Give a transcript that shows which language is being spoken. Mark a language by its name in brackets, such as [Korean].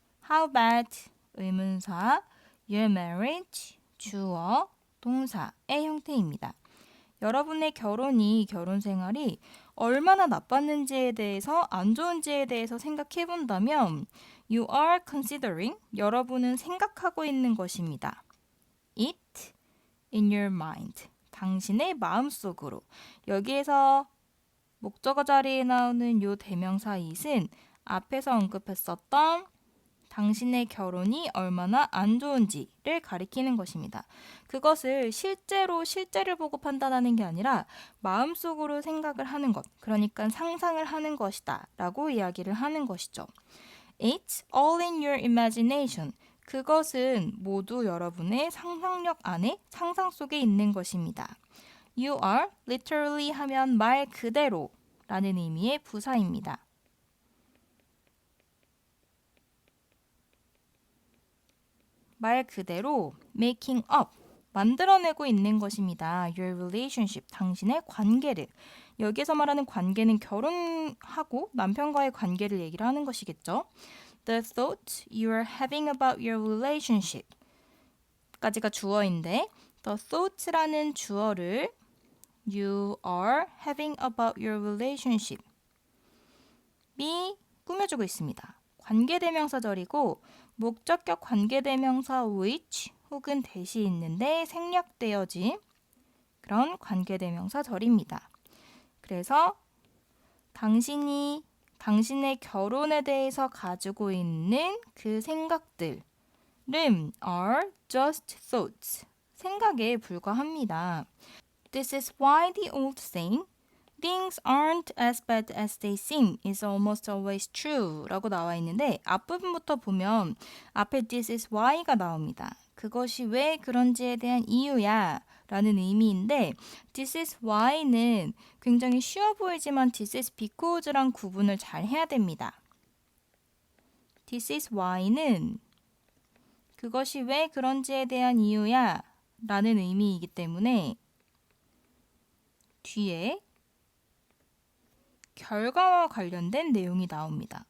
[English] How bad, [Korean] 의문사, [English] your marriage, [Korean] 주어, 동사의 형태입니다. 여러분의 결혼 생활이 얼마나 나빴는지에 대해서 안 좋은지에 대해서 생각해 본다면 [English] you are considering, [Korean] 여러분은 생각하고 있는 것입니다. [English] it in your mind, [Korean] 당신의 마음속으로. 여기에서 목적어 자리에 나오는 요 대명사 it은 앞에서 언급했었던 당신의 결혼이 얼마나 안 좋은지를 가리키는 것입니다. 그것을 실제를 보고 판단하는 게 아니라 마음속으로 생각을 하는 것, 그러니까 상상을 하는 것이다 라고 이야기를 하는 것이죠. [English] It's all in your imagination. [Korean] 그것은 모두 여러분의 상상력 안에, 상상 속에 있는 것입니다. [English] You are literally [Korean] 하면 말 그대로 라는 의미의 부사입니다. 말 그대로 [English] making up, [Korean] 만들어내고 있는 것입니다. [English] Your relationship, [Korean] 당신의 관계를. 여기서 말하는 관계는 결혼하고 남편과의 관계를 얘기를 하는 것이겠죠. [English] The thoughts you are having about your relationship [Korean] 까지가 주어인데 [English] the thoughts라는 주어를 you are having about your relationship [Korean] 이 꾸며주고 있습니다. 관계대명사절이고 목적격 관계대명사 which 혹은 대시 있는데 생략되어진 그런 관계대명사절입니다. 그래서 당신이 당신의 결혼에 대해서 가지고 있는 그 생각들은 [English] are just thoughts, [Korean] 생각에 불과합니다. [English] This is why the old saying Things aren't as bad as they seem is almost always true [Korean] 라고 나와 있는데 앞부분부터 보면 앞에 this is why가 나옵니다. 그것이 왜 그런지에 대한 이유야 라는 의미인데 this is why는 굉장히 쉬워 보이지만 this is because랑 구분을 잘 해야 됩니다. This is why는 그것이 왜 그런지에 대한 이유야 라는 의미이기 때문에 뒤에 결과와 관련된 내용이 나옵니다.